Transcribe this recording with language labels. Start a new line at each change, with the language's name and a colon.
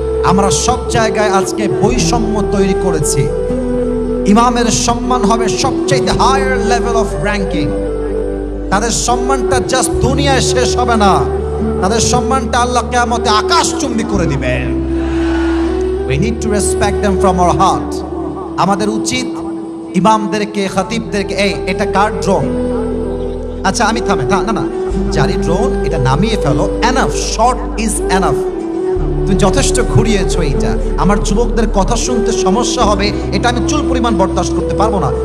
Bangla: আমরা সব জায়গায় আজকে বৈষম্য তৈরি করেছি। ইমামের সম্মান হবে সবচেয়ে
English: Higher level of ranking.
Bangla: তাদের সম্মানটা জাস্ট দুনিয়ায় শেষ হবে না, তাদের সম্মানটা আল্লাহ কিয়ামতে আকাশচুম্বী করে দিবে।
English: We need to respect them from our heart.
Bangla: আমাদের উচিত ইমামদেরকে, খতিবদেরকে, এটা কার ড্রোন? আচ্ছা আমি থামে, না, জারি ড্রোন, এটা নামিয়ে ফেলো।
English: Enough, short is enough.
Bangla: তুমি যথেষ্ট ঘুরিয়েছো এইটা। আমার যুবকদের কথা শুনতে সমস্যা হবে, এটা আমি চুল পরিমাণ বরদাস্ত করতে পারবো না।